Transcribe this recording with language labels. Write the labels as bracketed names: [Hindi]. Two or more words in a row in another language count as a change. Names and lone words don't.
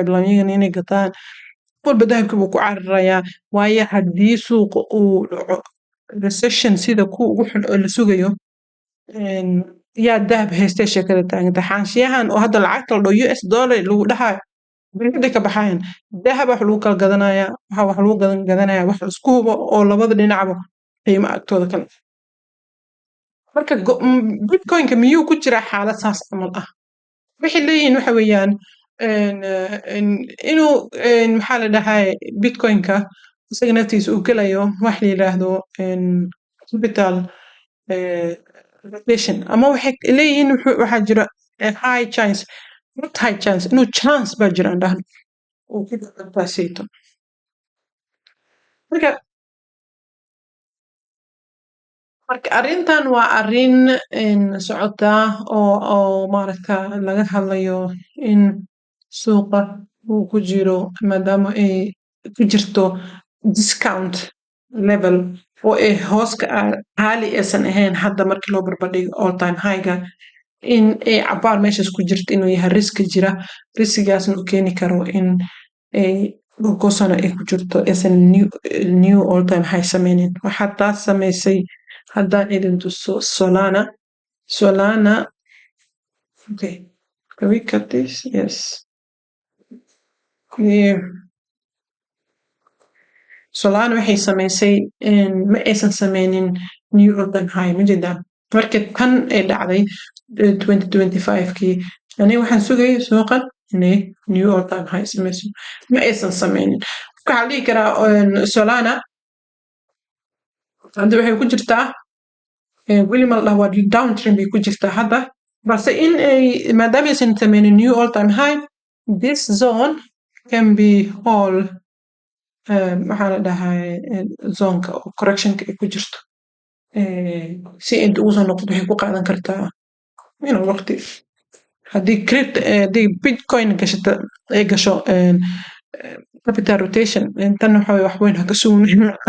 [Somali] bilaabeen inay gataan walba dahabka buu ku cararayaa waayo haddii suuqa uu dhaco recession sida kuwa ugu xun oo la sugayo yaa dahab haystay sheekada taaganta xaanshiyahan oo hadda lacagta la dhaho [English] US dollar [Somali] lagu dhahayo bilada ka baxayan dahab wax lagu kala gadanayaa wax lagu gadanayaa wax isku hubo oo labada dhinacba qiimo agtooda kale marka bitcoin-ka miyuu ku jiraa xaalad saas camal ah waxay leeyihiin waxa weeyaan inuu maxaa la dhahay bitcoin-ka isaga naftiisa uu gelayo wax la yiraahdo [English] capital rotation [Somali] ama waxay leeyihiin waxaa jira [English] high chance not high chance [Somali] inuu chance baa jira aan dhahno uu ku dhacayto marka arrintan waa arrin socota oo maaragta laga hadlayo in suuqa uu ku jiro maadaama ay ku jirto [English] discount level [Somali] oo ay hoos ka caali aysan ahayn hadda markii loo barbardhigo [English] all time high-ga [Somali] in ay cabaar meeshaas ku jirto inuu yahay riski jira, riskigaasna uu keeni karo in ay dhowr sano ay ku jirto aysan [English] new all time high [Somali] sameynin. Waxaa taas samaysay haddaan idin tuso Solana. [English] Okay, can we cut this? Yes. Yeah. [Somali] Solana waxay samaysay ma aysan sameynin [English] new all time high [Somali] ma jeedaa marka tan ay dhacday 2025kii aniga waxaan sugayay suuqan inay [English] new all time high [Somali] samayso ma aysan sameynin waxaa dhihi karaa Solana hadda waxay ku jirtaa weli ma la dhaho waa downtrend bay ku jirtaa hadda balse in ay maadaama aysan sameynin [English] new all time high this zone can be all [Somali] maxaa la dhahaa zonka oo correctionka ay ku jirto si inta ugu soo noqdo waxay ku qaadan kartaa waqti haddii bitcoin gashata ay gasho [English] capital rotation [Somali] tan waxa wax weyn ha ka sugnin